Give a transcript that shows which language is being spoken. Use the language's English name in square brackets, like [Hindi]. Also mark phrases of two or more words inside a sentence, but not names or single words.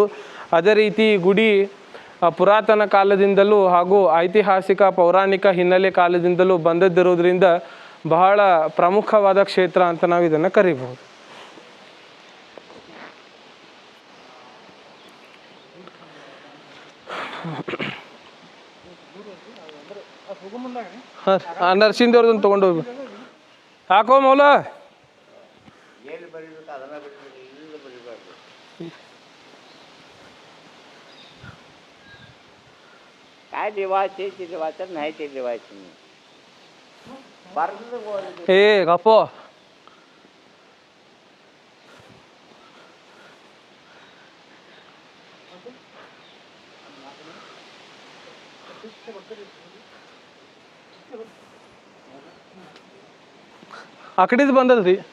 [Kannada] ಅದೇ ರೀತಿ ಗುಡಿ ಪುರಾತನ ಕಾಲದಿಂದಲೂ ಹಾಗೂ ಐತಿಹಾಸಿಕ ಪೌರಾಣಿಕ ಹಿನ್ನೆಲೆ ಕಾಲದಿಂದಲೂ ಬಂದದ್ದಿರೋದ್ರಿಂದ ಬಹಳ ಪ್ರಮುಖವಾದ ಕ್ಷೇತ್ರ ಅಂತ ನಾವು ಇದನ್ನು ಕರಿಬಹುದು. ಹಾಂ, ನರ್ಸಿಂದವ್ರದನ್ನು ತೊಗೊಂಡೋಗಿ ಹಾಕೋ ಮೌಲ. [Marathi] काय देवाचे ते देवाचं नाही ते देवाचं नाही. [Kannada] ಏ ಗಪ್ಪೋ, ಆ ಕಡೆದು ಬಂದದ್ರಿ.